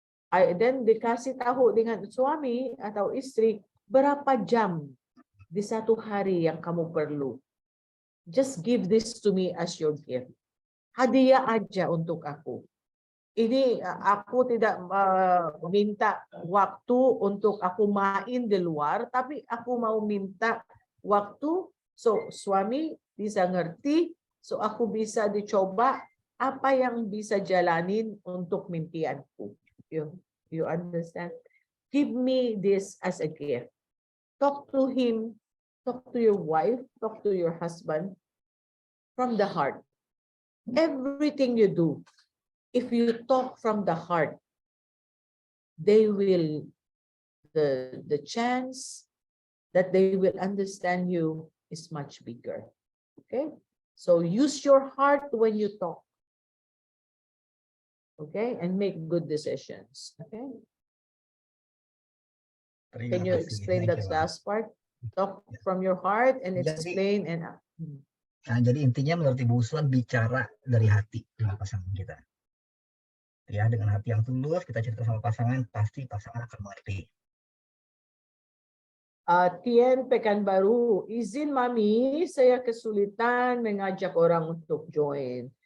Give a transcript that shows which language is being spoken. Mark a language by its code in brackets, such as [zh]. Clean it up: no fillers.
[id] Dan dikasih tahu dengan suami atau istri berapa jam di satu hari yang kamu perlu. [en] Just give this to me as your gift. [id] Hadiah aja untuk aku. Ini aku tidak minta waktu untuk aku main di luar, tapi aku mau minta waktu so suami bisa ngerti, so aku bisa dicoba apa yang bisa jalanin untuk mimpianku. [en] You understand? Give me this as a gift. Talk to him, talk to your wife, talk to your husband from the heart. Everything you do, if you talk from the heart, they will, the chance that they will understand you is much bigger. Okay? So use your heart when you talk. Okay? And make good decisions. Okay? Can you explain that last part? Talk from your heart and explain and [id] nah, jadi intinya menurut Ibu Uslan bicara dari hati dengan pasangan kita. Ya, dengan hati yang tulus kita cerita sama pasangan, pasti pasangan akan mengerti. Tien Pekanbaru, izin Mami, saya kesulitan mengajak orang untuk join.